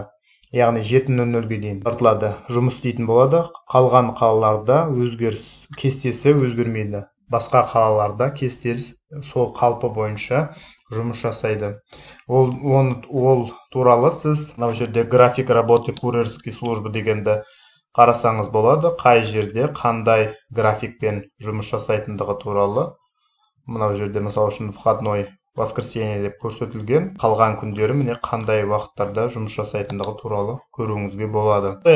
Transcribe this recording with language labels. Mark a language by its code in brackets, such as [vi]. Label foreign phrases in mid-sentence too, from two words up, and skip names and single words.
[kk] Яғни 7:00-ге дейін ұзартылады. Жұмыс істейтін болады. Қалған қалаларда кестесі өзгермейді. Басқа қалаларда кестесі сол қалпы бойынша жұмыс жасайды. Ол туралы сіз мына жерде [ru] график работы курьерской службы [kk] дегенді қарасаңыз болады. Қай жерде қандай графикпен жұмыс жасайтындығы туралы. Мына жерде мысалы үшін [ru] входной воскресенье [kk] деп көрсетілген. Қалған күндері міне қандай уақыттарда жұмыс жасайтындығы туралы көруіңізге болады.